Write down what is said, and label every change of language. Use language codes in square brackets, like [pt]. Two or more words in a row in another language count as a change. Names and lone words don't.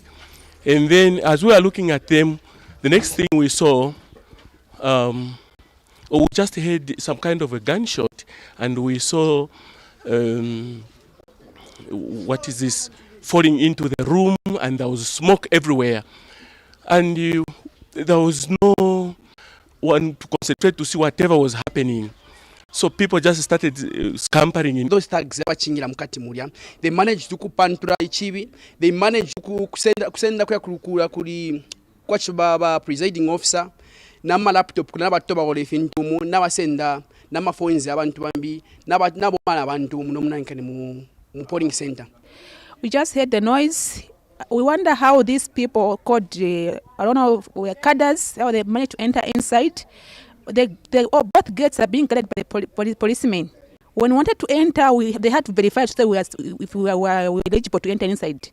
[en] And then as we are looking at them, the next thing we saw, we just heard some kind of a gunshot, and we saw, what is this, falling into the room, and there was smoke everywhere. And there was no one to concentrate to see whatever was happening. So people just started scampering in. Those thugs [bem] abachingira mukati mulya, [en] they managed to [bem] kupantura ichibi, [en] they managed to [bem] kusenda kuli kwa presiding officer nama laptop kuna batoba wole fintumu n'abasenda n'amaphones abantu bambi nabo bana abantu munomunankane mu polling center. [en] We just heard the noise. We wonder how these people called, I don't know, cadres, how they managed to enter inside. Both gates are being guarded by the policemen. When we wanted to enter, they had to verify if we were eligible to enter inside.